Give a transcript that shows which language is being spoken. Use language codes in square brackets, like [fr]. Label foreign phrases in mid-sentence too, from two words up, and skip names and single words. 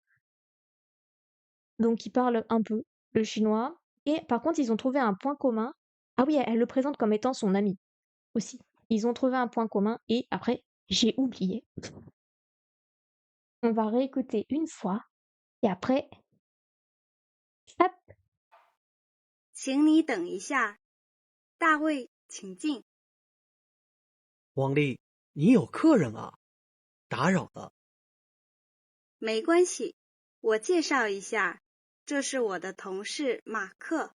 [fr] Donc il parle un peu le chinois et par contre ils ont trouvé un point commun. Ah oui, elle le présente comme étant son ami aussi. Ils ont trouvé un point commun et après j'ai oublié. On va réécouter une fois et après hop [zh] 请你等一下，大卫，请进。王丽，你有客人啊，打扰了。没关系，我介绍一下，这是我的同事马克。